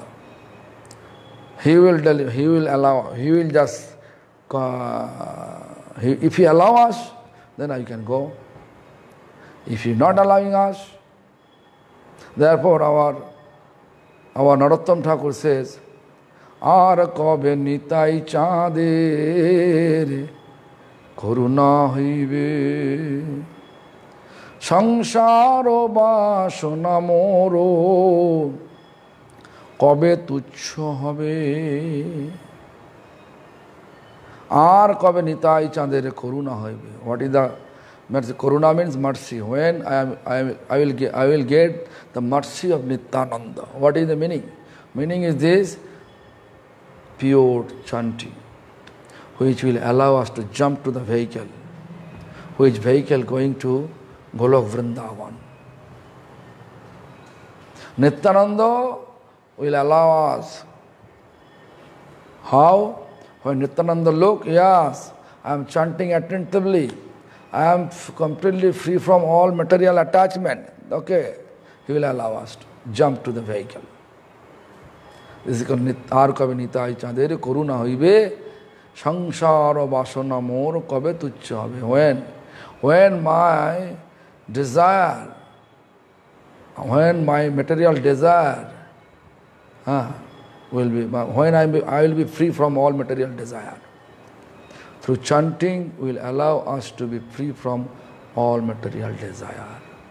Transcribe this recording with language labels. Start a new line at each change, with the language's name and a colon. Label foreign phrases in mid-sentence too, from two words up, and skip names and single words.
English: He will just, if he allow us, then I can go. If he is not allowing us, therefore our Narottam Thakur says,
Bangla: আর কবে নিতাই চাঁদের করুণা হইবে সংসার বাসনা মোর কবে তুচ্ছ হবে. আর কবে নিতাই চাঁদের করুণা হইবে.
English: What is the mercy? Koruna means mercy. When I will get the mercy of Nityananda. What is the meaning? Meaning is this: pure chanting, which will allow us to jump to the vehicle, which vehicle going to Golok Vrindavan. Nityananda will allow us. How? When Nityananda look, yes, I am chanting attentively. I am completely free from all material attachment. Okay. he will allow us to jump to the vehicle. This is called
Bangla: আর কবে নিতাই চাঁদের করুণা হইবে সংসার বাসনা মোর কবে তুচ্ছ হবে.
English: When my desire, when my material desire will be, when I will be free from all material desire. Through chanting will allow us to be free from all material desire.